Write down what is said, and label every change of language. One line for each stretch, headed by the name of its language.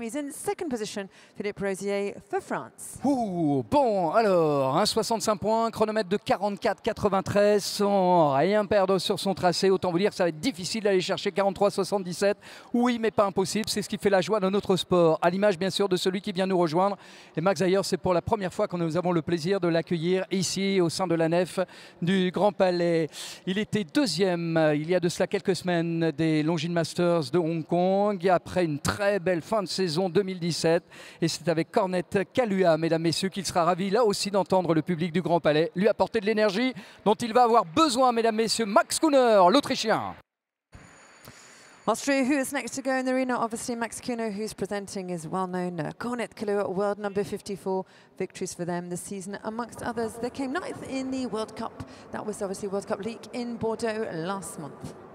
English: He's in second position, Philippe Rosier for France.
French: Ouh, bon, alors, 65 points, chronomètre de 44,93 sans rien perdre sur son tracé. Autant vous dire que ça va être difficile d'aller chercher 43,77. Oui, mais pas impossible, c'est ce qui fait la joie de notre sport. À l'image, bien sûr, de celui qui vient nous rejoindre. Et Max Ayer, c'est pour la première fois que nous avons le plaisir de l'accueillir ici, au sein de la nef du Grand Palais. Il était deuxième il y a de cela quelques semaines des Longines Masters de Hong Kong après une très belle fin de saison 2017 et c'est avec Cornet Kalua, mesdames, messieurs, qu'il sera ravi là aussi d'entendre le public du Grand Palais lui apporter de l'énergie dont il va avoir besoin, mesdames, messieurs. Max Kuhner, l'Autrichien.
English: Austria, who is next to go in the arena? Obviously, Max Kuhner, who's presenting, is well-known. Cornet Kalua, world number 54, victories for them this season. Amongst others, they came ninth in the World Cup. That was obviously World Cup League in Bordeaux last month.